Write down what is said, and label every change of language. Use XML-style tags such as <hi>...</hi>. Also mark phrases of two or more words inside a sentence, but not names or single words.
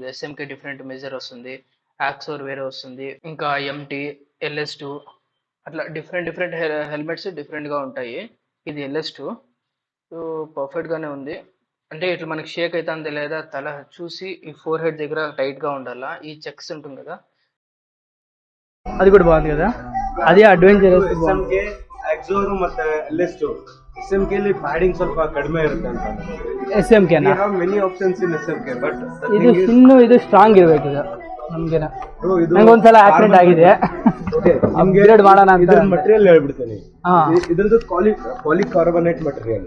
<te>SMK</te> <en>different measure</en> <te>వస్తుంది, AXOR వేరే వస్తుంది, ఇంకా MT, LS2 అట్లా</te> <en>different helmets</en> <te>డిఫరెంట్గా ఉంటాయి. ఇది LS2. సో పర్ఫెక్ట్గానే ఉంది. అంటే ఇట్లా మనకి షేక్ అవుతుంది లేదా తల చూసి ఈ ఫోర్ హెడ్ దగ్గర టైట్గా ఉండాలా. ఈ చెక్స్ ఉంటుంది కదా, అది కూడా బాగుంది కదా. అదే అడ్వెంచర్.</te> <kn>SMK, AXOR ಮತ್ತೆ LS2. SMK ಅಲ್ಲಿ ಪ್ಯಾಡಿಂಗ್ ಸ್ವಲ್ಪ ಕಡಿಮೆ ಇರುತ್ತೆ ಅಂತ. SMK ನಾ</kn> <en>many options in SMK, but</en> <kn>ಇದು ಇನ್ನು ಇದು ಸ್ಟ್ರಾಂಗ್ ಇರಬೇಕು. ಇದು ನಮಗೆ ನಂಗೆ ಒಂದ್ಸಲ ಆಕ್ಸಿಡೆಂಟ್ ಆಗಿದೆ. ಅಪ್ಗ್ರೇಡ್ ಮಾಡೋಣ ಅಂತ. ಇದರ ಮಟೀರಿಯಲ್ ಹೇಳ್ಬಿಡ್ತೀನಿ. ಇದರದ್ದು</kn> <en>polycarbonate material.</en>